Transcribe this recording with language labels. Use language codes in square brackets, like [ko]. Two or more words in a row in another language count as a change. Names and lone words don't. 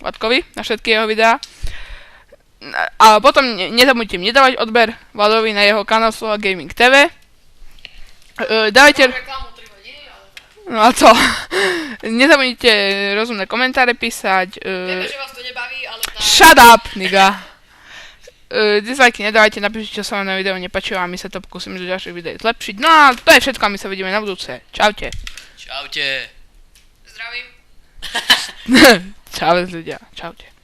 [sk] Vladkovi na všetky jeho videá. A potom nezabudnite mi nedávať odber Vladovi na jeho kanál Slova Gaming TV. Dávajte... Reklamu 3 hodiny, ale... No a co? Nezabudnite rozumné komentáre písať. Vieme, že vás to nebaví, ale tá... [en] Shut up, nigga. [sk] Dislajky nedávajte, napíšte, čo sa vám na video nepáčilo a my sa to pokúsime do ďalších videí zlepšiť. No a to je všetko a my sa vidíme na budúce. Čaute. Čaute. Zdravím. Čau ľudia. Čaute.